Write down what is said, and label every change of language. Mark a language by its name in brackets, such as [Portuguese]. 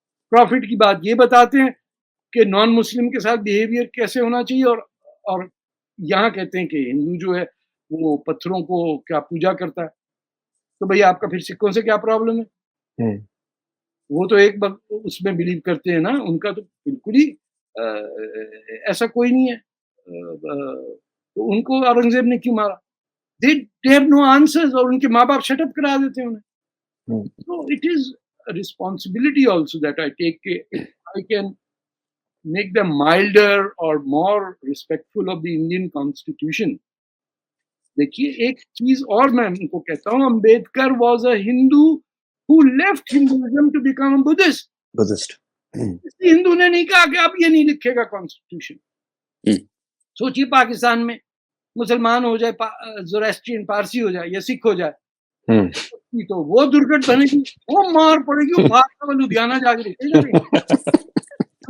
[Hindi] Profit की बात ये बताते हैं कि नॉन मुस्लिम के साथ बिहेवियर कैसे होना चाहिए, और यहाँ कहते हैं कि हिंदू जो है वो पत्थरों को क्या पूजा करता है, तो भैया आपका फिर सिखों से क्या प्रॉब्लम है। वो तो एक उसमें बिलीव करते हैं ना, उनका तो बिल्कुल ही ऐसा कोई नहीं है। तो उनको औरंगजेब ने क्यों मारा, [English] they have no answers, [Hindi] और उनके माँ बाप शटअप करा देते हैं उन्हें। तो [English] It is responsibility also that I take, if I can make them milder or more respectful of the Indian Constitution. [Hindi] देखिए एक चीज और मैं उनको कहता हूँ, [English] Ambedkar was a Hindu who left Hinduism to become a Buddhist. [Hindi] Hindu ने नहीं कहा कि अब ये नहीं लिखेगा कॉन्स्टिट्यूशन। सोचिए पाकिस्तान में मुसलमान हो जाए, ज़ोरास्ट्रियन पारसी हो जाए या सिख हो जाए, तो वो दुर्घट बनेगी, वो मार पड़ेगी, वो भाग लुधियाना जाके लिखेगा।